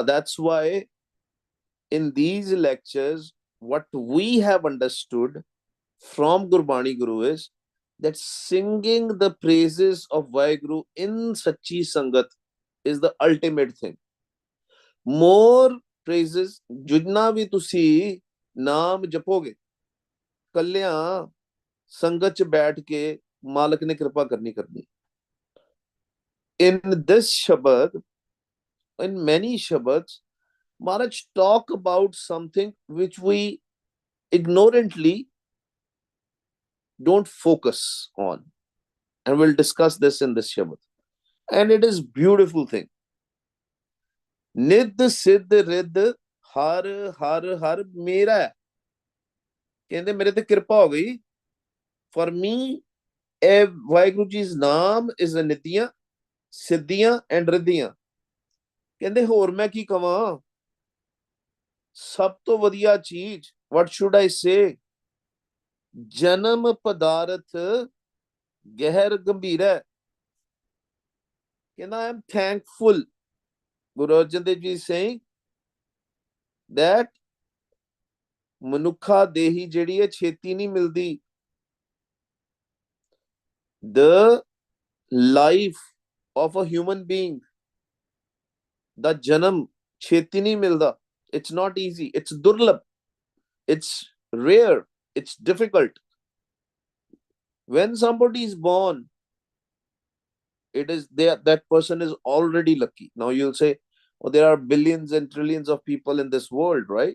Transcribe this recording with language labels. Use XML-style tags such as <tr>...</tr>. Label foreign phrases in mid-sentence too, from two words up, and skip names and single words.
<en>That's why in these lectures, what we have understood from Gurbani Guru is that singing the praises of Waheguru in</en> <pa>ਸੱਚੀ ਸੰਗਤ</pa> <en>is the ultimate thing. More praises,</en> <pa>ਜਿੰਨਾ ਭੀ ਤੁਸੀਂ ਨਾਮ ਜਪੋਗੇ, ਕਲਿਆਣ ਸੰਗਤ 'ਚ ਬੈਠ ਕੇ ਮਾਲਕ ਨੇ ਕਿਰਪਾ ਕਰਨੀ ਕਰਨੀ.</pa> <en>In this Shabad, in many Shabads, Maharaj talk about something which we ignorantly don't focus on. And we'll discuss this in this Shabad. And it is beautiful thing.</en> <pa>ਨਿਧਿ ਸਿਧਿ ਰਿਧਿ ਹਰਿ ਹਰਿ ਹਰਿ ਮੇਰਾ. ਕਹਿੰਦੇ ਮੇਰੇ ਤੇ ਕਿਰਪਾ ਹੋ ਗਈ.</pa> <en>For me, Waheguru Ji's naam is a nidhiyan, siddhiyan and riddhiyan.</en> <pa>ਕਹਿੰਦੇ ਹੋਰ ਮੈਂ ਕੀ ਕਵਾਂ, ਸਭ ਤੋਂ ਵਧੀਆ ਚੀਜ਼,</pa> <en>what should I say?</en> <pa>ਜਨਮ ਪਦਾਰਥ ਗਹਿਰ ਗੰਭੀਰਾ.</pa> <en>ਕਹਿੰਦਾ I am thankful. Guru Arjan Dev Ji is saying that</en> <pa>ਮਨੁੱਖਾ ਦੇਹੀ ਜਿਹੜੀ ਹੈ ਛੇਤੀ ਨਹੀਂ ਮਿਲਦੀ.</pa> <en>The life of a human being,</en> <pa>ਦਾ ਜਨਮ ਛੇਤੀ ਨਹੀਂ ਮਿਲਦਾ.</pa> <en>It's not easy. It's durlabh. It's rare. It's difficult. When somebody is born, it is there, that person is already lucky. Now you'll say, oh, there are billions and trillions of people in this world, right?</en>